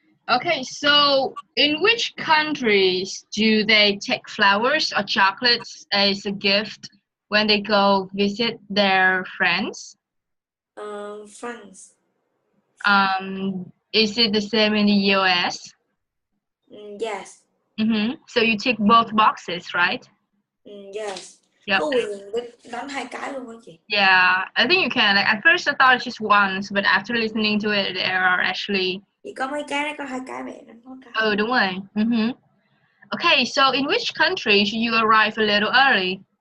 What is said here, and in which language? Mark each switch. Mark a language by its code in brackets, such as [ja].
[en] Okay, so in which countries do they take flowers or chocolates as a gift when they go visit their friends? France. Is it the same in the US? Yes. So you tick both boxes, right? Yes. Yep. [vi] Có quyền đánh hai cái luôn hả chị? [en] Yeah, I think you can. Like at first I thought it's just once, but after listening to it, there are actually. [vi] Chị có mấy cái đấy, có hai cái mẹ đánh có cái. Oh, đúng rồi. [en] Okay, so in which country should you arrive a little early?